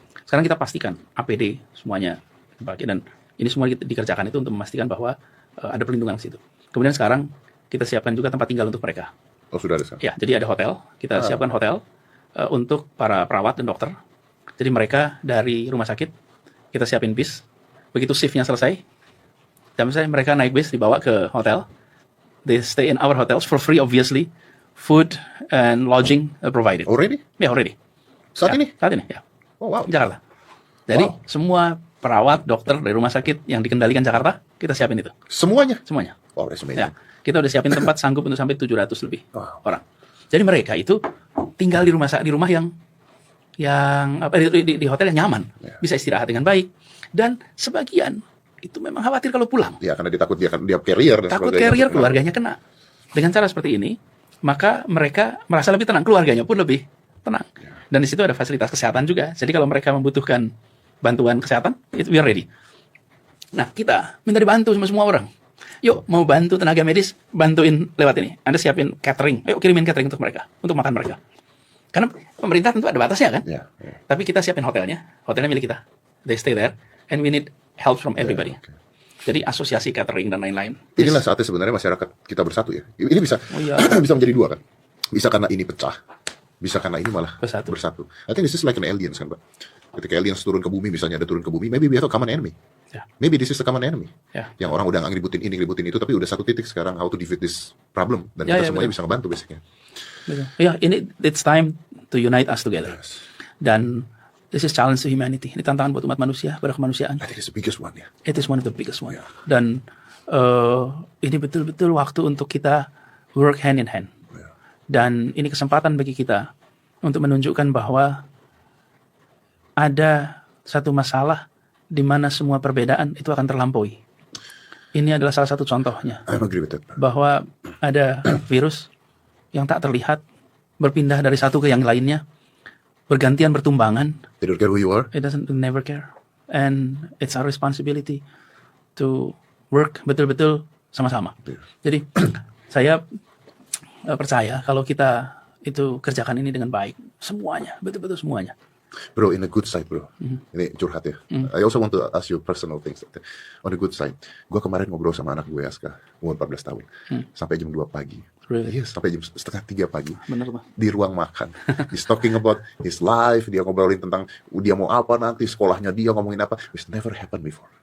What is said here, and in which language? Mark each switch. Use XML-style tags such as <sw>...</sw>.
<id>Sekarang kita pastikan APD semuanya dipakai, dan ini semua dikerjakan itu untuk memastikan bahwa ada perlindungan di situ. Kemudian sekarang kita siapkan juga tempat tinggal untuk mereka. Oh, sudah ada. Ya, jadi ada hotel. Kita siapkan hotel untuk para perawat dan dokter. Jadi mereka dari rumah sakit kita siapin bis. Begitu shiftnya selesai, jam saya mereka naik bis dibawa ke hotel.</id> <en>They stay in our hotels for free, obviously. Food and lodging provided. Already?</en> <id>Ya,</id> <en>already.</en> <id>Saat Ya, ini? Saat ini, ya. Oh, wow. Jakarta. Jadi semua perawat, dokter dari rumah sakit yang dikendalikan Jakarta, kita siapin itu. Semuanya? Semuanya.</id> <en>Wow, that's amazing.</en> <id>Ya, kita udah siapin tempat sanggup untuk sampai 700 lebih Wow. orang. Jadi mereka itu tinggal di rumah yang di hotel yang nyaman, bisa istirahat dengan baik. Dan sebagian itu memang khawatir kalau pulang. Ya, karena dia takut dia carrier dan Takut sebagainya. carrier, keluarganya kena. Dengan cara seperti ini, maka mereka merasa lebih tenang, keluarganya pun lebih tenang. Dan di situ ada fasilitas kesehatan juga. Jadi kalau mereka membutuhkan bantuan kesehatan,</id> <en>we are ready.</en> <id>Nah, kita minta dibantu sama semua orang. Yuk, mau bantu tenaga medis, bantuin lewat ini. Anda siapin catering. Ayo kirimin catering untuk mereka, untuk makan mereka. Karena pemerintah tentu ada batasnya kan. Ya, ya. Tapi kita siapin hotelnya milik kita.</id> <en>They stay there, and we need help from everybody. Okay.</en> <id>Jadi asosiasi catering dan lain-lain. Inilah saatnya sebenarnya masyarakat kita bersatu ya. Ini bisa bisa menjadi dua kan. Bisa karena ini pecah, bisa karena ini malah bersatu.</id> <en>I think this is like an aliens</en> <id>kan,</id> <en>Pak.</en> <id>Ketika aliens turun ke bumi, misalnya ada turun ke bumi,</id> <en>maybe we have a common enemy. Yeah. Maybe this is the common enemy. Yeah.</en> <id>Yang orang udah ngeributin ini, ngeributin itu, tapi udah satu titik sekarang</id> <en>how to defeat this problem.</en> <id>Dan kita semuanya bisa ngebantu basicnya. Ya, ini</id> <en>it's time to unite us together. Yes.</en> <id>Dan</id> <en>this is challenge to humanity.</en> <id>Ini tantangan buat umat manusia, pada kemanusiaan.</id> <en>I think it's the biggest one ya. It is one of the biggest one. Yeah.</en> <id>Dan ini betul-betul waktu untuk kita</id> <en>work hand in hand. Yeah.</en> <id>Dan ini kesempatan bagi kita untuk menunjukkan bahwa ada satu masalah di mana semua perbedaan itu akan terlampaui. Ini adalah salah satu contohnya.</id> <en>I agree with that.</en> <id>Bahwa ada virus yang tak terlihat berpindah dari satu ke yang lainnya, bergantian bertumbangan.</id> <en>They don't care who you are. It doesn't never care. And it's our responsibility to work</en> <id>betul-betul sama-sama.</id> <en>Yeah.</en> <id>Jadi saya percaya kalau kita itu kerjakan ini dengan baik, semuanya, betul-betul semuanya.</id> <en>Bro, in a good side, bro.</en> <id>Ini curhat ya.</id> <en>I also want to ask you personal things. On the good side,</en> <id>gue kemarin ngobrol sama anak gue, Aska, umur 14 tahun. Sampai jam 2 pagi.</id> <en>Really? Yes,</en> <id>sampai jam setengah 3 pagi. Bener, Pak. Di ruang makan.</id> <en>He's talking about his life.</en> <id>Dia ngobrolin tentang dia mau apa nanti, sekolahnya dia ngomongin apa.</id> <en>It's never happened before.</en>